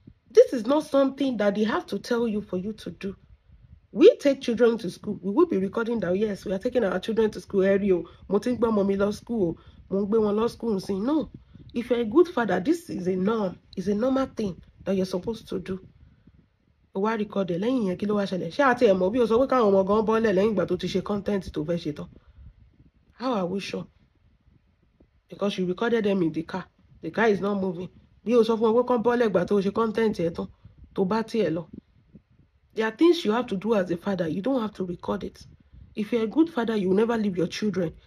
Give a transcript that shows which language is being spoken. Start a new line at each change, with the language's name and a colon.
English: This is not something that they have to tell you for you to do. We take children to school. We will be recording that, yes, we are taking our children to school.
Yoruba: Mo ti ń gbé ọmọ mi lọ school.
English: Mo ń gbé wọn lọ school. No. If you're a good father, this is a norm. It's a normal thing that you're supposed to do.
Yoruba: Wá record ẹ̀ lẹ́yìn yẹn kí ló wá ṣẹlẹ̀? Ṣé àti ẹ̀ mọ̀ bí o sọ pé káwọn ọmọ gan bọ́lẹ̀ lẹ́yìn ìgbà tó ti ṣe content tó fẹ́ ṣe tán?
English: How are we sure? Because you recorded them in the car. The car is not moving.
Yoruba: Bí o sọ fún wọn pé kán bọ́lẹ̀ ìgbà tó ṣe content ẹ̀ tán tó bá tiẹ̀ lọ.
English: There are things you have to do as a father. You don't have to record it. If you're a good father, you will never leave your children.